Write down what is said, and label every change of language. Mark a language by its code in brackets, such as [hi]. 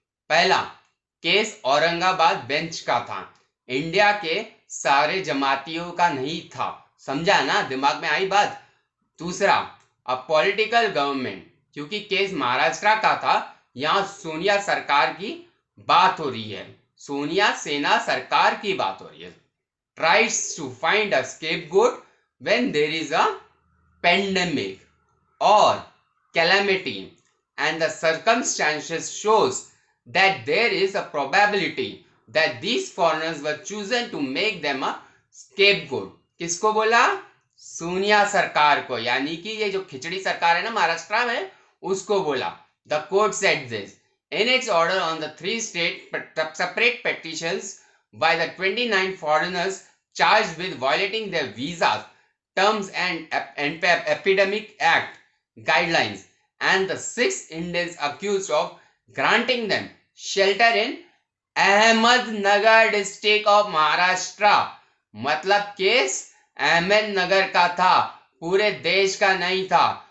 [hi] पहला case Aurangabad bench का था, इंडिया के सारे जमातियों का नहीं था। समझा ना, दिमाग में आई बात? दूसरा, अब पॉलिटिकल गवर्नमेंट, क्योंकि केस महाराष्ट्र का था, यहाँ सोनिया सरकार की बात हो रही है, सोनिया सेना सरकार की बात हो रही है। [en] Tries to find a scapegoat when there is a pandemic और calamity and the circumstances shows that there is a probability that these foreigners were chosen to make them a scapegoat. [hi] किसको बोला? सोनिया सरकार को, यानी कि ये जो खिचड़ी सरकार है ना महाराष्ट्र में, उसको बोला। [en] The court said this in its order on the 3 state separate petitions by the 29 foreigners charged with violating their visas terms and epidemic act guidelines, and the 6 Indians accused of granting them shelter in Ahmednagar district of Maharashtra. [hi] मतलब case Ahmednagar का था, पूरे देश का नहीं था।